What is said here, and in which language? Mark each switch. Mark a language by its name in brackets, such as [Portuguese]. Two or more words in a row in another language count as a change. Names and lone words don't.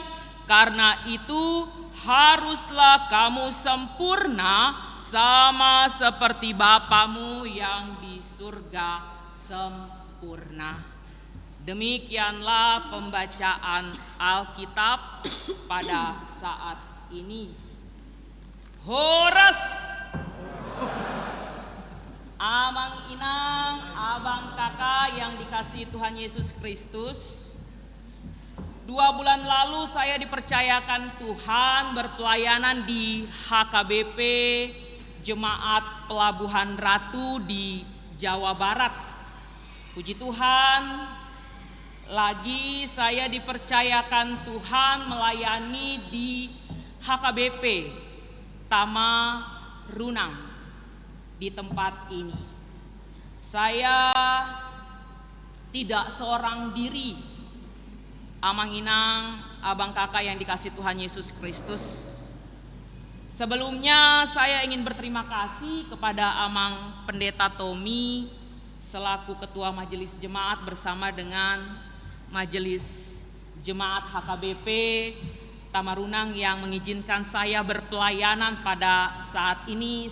[Indonesian] Karena itu haruslah kamu sempurna, sama seperti Bapamu yang di surga sempurna. Demikianlah pembacaan Alkitab pada saat ini. [Batak Toba] Horas, amang inang, [Indonesian] abang kakak yang dikasihi Tuhan Yesus Kristus. 2 bulan lalu saya dipercayakan Tuhan berpelayanan di HKBP Jemaat Pelabuhan Ratu di Jawa Barat. Puji Tuhan, lagi saya dipercayakan Tuhan melayani di HKBP Tamarunang di tempat ini. Saya tidak seorang diri, [Batak Toba] amang inang, [Indonesian] abang kakak yang dikasihi Tuhan Yesus Kristus. Sebelumnya saya ingin berterima kasih kepada Amang Pendeta Tommy selaku Ketua Majelis Jemaat bersama dengan Majelis Jemaat HKBP Tamarunang yang mengizinkan saya berpelayanan pada saat ini.